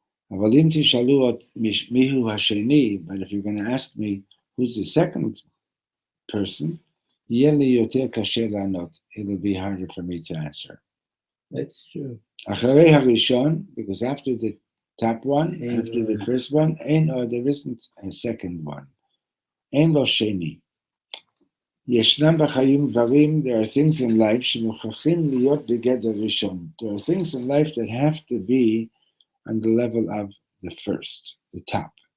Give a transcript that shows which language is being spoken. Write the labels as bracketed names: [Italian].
[Hebrew] אבל אם תשאלו מיהו השני, [English] but if you're going to ask me who's the second person, [Hebrew] יהיה לי יותר קשה לענות. [English] It'll be harder for me to answer. That's true. [Hebrew] אחרי הראשון, [English] because after the top one, after the first one, there isn't a second one. [Hebrew] אין לו שני. ישנם בחיים דברים, [English] there are things in life [Hebrew] שמוכרחים להיות בגדר ראשון. [English] There are things in life that have to be on the level of the first, the top.